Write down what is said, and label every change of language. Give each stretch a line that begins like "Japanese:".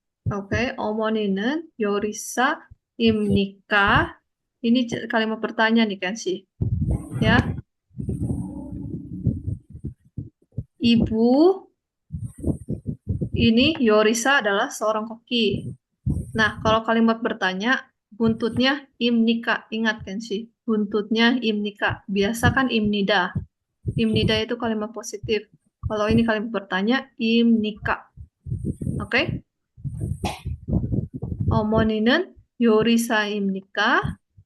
Korean: Oke, 어머니는 요리사 입니까?
Indonesian: Ini kalimat bertanya nih kan sih. Ya, ibu ini yorisa adalah seorang koki. Nah, kalau kalimat bertanya, buntutnya imnika. Ingat kan sih, buntutnya imnika. Biasa kan imnida. Imnida itu kalimat positif. Kalau ini kalimat bertanya, imnika. Oke?
Korean: 어머니는 요리사입니까?